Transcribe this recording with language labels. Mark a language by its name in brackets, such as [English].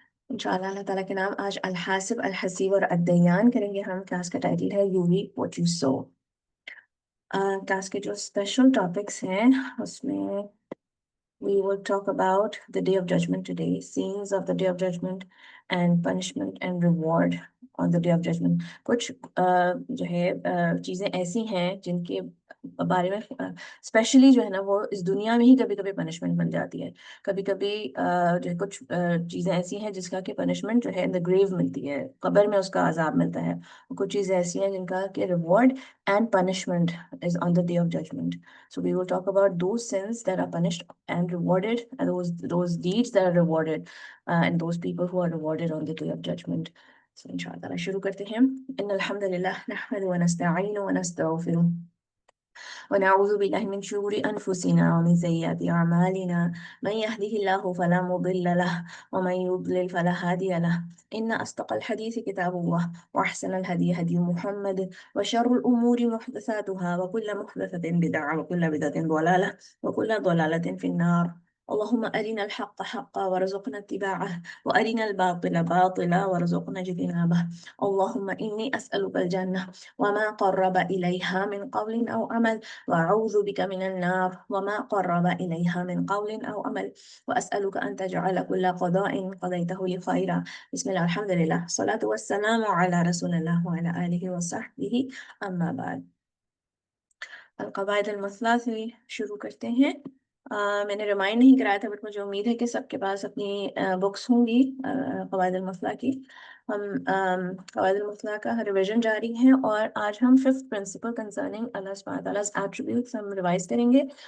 [Hindi] इंशाअल्लाह अल्लाह ताला के नाम आज अल-हासिब, अल-हसीब और अद्दय्यान करेंगे हम। क्लास का टाइटल है [English] You reap what you sow. [Hindi] Class के जो स्पेशल टॉपिक्स हैं उसमें [English] we will talk about the day of judgment today, scenes of the day of judgment and punishment and reward on the day of judgment. [Hindi] कुछ जो है चीज़ें ऐसी हैं जिनके बारे में स्पेशली जो है ना वो इस दुनिया में ही कभी कभी पनिशमेंट बन जाती है। कभी कभी जो कुछ चीज़ें ऐसी हैं जिसका कि पनिशमेंट जो है इन द ग्रेव मिलती है, कब्र में उसका अजाब मिलता है। कुछ चीज़ें ऐसी हैं जिनका कि [English] Reward and punishment is on the day of judgment. So we will talk about those sins that are punished and rewarded, and those deeds that are rewarded, and those people who are rewarded on the day of judgment. So [Hindi] inshallah शुरू करते हैं। [Arabic] innal hamdalillah nahmaduhu wa nasta'inu wa nastaghfiruh ونعوذ بالله من شرور أنفسنا ومن سيئات أعمالنا من يهده الله فلا مضل له ومن يضلل فلا هادي له إن أصدق الحديث كتاب الله وأحسن الهدي هدي محمد وشر الأمور محدثاتها وكل محدثة بدعة وكل بدعة ضلالة وكل ضلالة في النار. اللهم أرنا الحق حقا وارزقنا اتباعه وأرنا الباطل باطلا وارزقنا اجتنابه. اللهم إني أسألك الجنة وما قرب إليها من قول أو عمل وأعوذ بك من النار وما قرب إليها من قول أو عمل وأسألك أن تجعل كل قضاء قضيته لي خيرا. بسم الله الحمد لله الصلاة والسلام على رسول الله وعلى آله وصحبه أما بعد. [Hindi] अलक़वाइद अल-मसला से शुरू करते हैं। मैंने remind नहीं कराया था, बट मुझे उम्मीद है कि सबके पास अपनी बुक्स होंगी क़वाइद अल-मसला की। हम क़वाइद अल-मसला का रिवीजन जारी है और आज हम [English] fifth principle concerning [Hindi] अल्लाह सुब्हानहू व तआला's एट्रीब्यूट्स हम रिवाइज करेंगे।